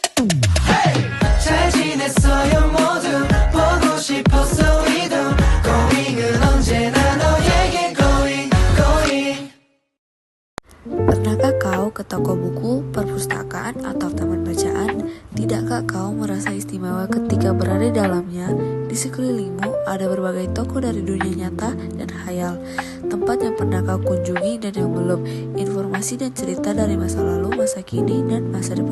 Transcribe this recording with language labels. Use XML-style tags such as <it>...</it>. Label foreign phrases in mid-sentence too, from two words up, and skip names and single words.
<ko>잘 지냈어요 모두 보고 싶었어 이도 고잉은 언제나 너에게 고잉 고잉.</ko> <id>Pernahkah kau ke toko buku, perpustakaan, atau taman bacaan? Tidakkah kau merasa istimewa ketika berada di dalamnya? Di sekelilingmu ada berbagai toko dari dunia nyata dan khayal, tempat yang pernah kau kunjungi dan yang belum, informasi dan cerita dari masa lalu, masa kini, dan masa depan.</id>